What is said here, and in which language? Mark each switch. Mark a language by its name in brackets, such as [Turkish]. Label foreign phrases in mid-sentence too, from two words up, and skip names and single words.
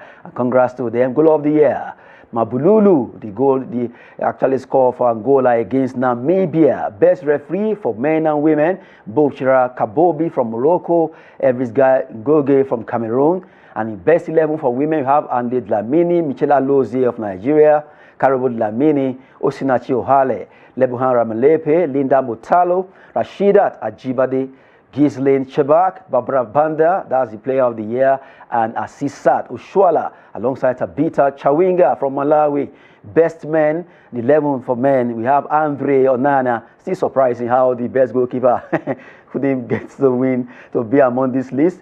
[English] And congrats to them. Goal of the Year, Mabululu, the actually scored for Angola against Namibia. Best referee for men and women, Bochira Kabobi from Morocco, Everest Goge from Cameroon. And in best 11 for women, you have Ande Dlamini, Michela Lozie of Nigeria, Karabo Dlamini, Osinachi Ohale, Lebuhan Ramalepe, Linda Motalo, Rashidat Ajibade, Ghislaine Chebak, Barbara Banda, that's the Player of the Year, and Asisat Ushwala, alongside Tabita Chawinga from Malawi. Best men, the 11 for men, we have Andre Onana. Still surprising how the best goalkeeper couldn't get the win to be among this list.